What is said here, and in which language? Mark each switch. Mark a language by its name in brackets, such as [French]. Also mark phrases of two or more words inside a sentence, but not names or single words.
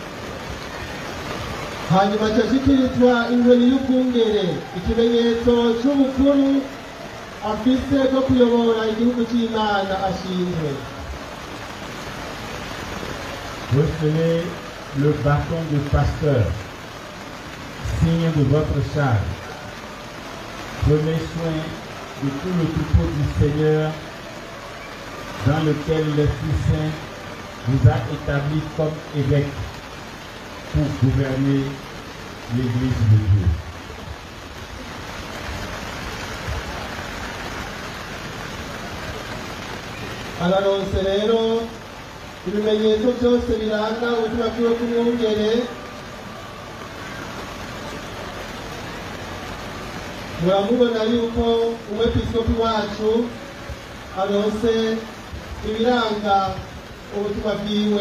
[Rundi] Hanyuma cyashyikirizwa inkoni y'ubwungere, ikimenyetso cy'ubukuru afise bwo kuyobora igihugu cy'Imana ashinzwe. [French] Recevez le bâton de pasteur, signe de votre charge. Prenez soin de tout le troupeau du Seigneur dans lequel l'Esprit Saint vous a établi comme évêque pour gouverner l'Église de Dieu. [Rundi] Araronse rero ibimenyetso byose biranga ubuzima bwiwe bw'umwungere. Muramubona yuko umwepiskopi wacu aronse ibiranga ubuzima bwiwe.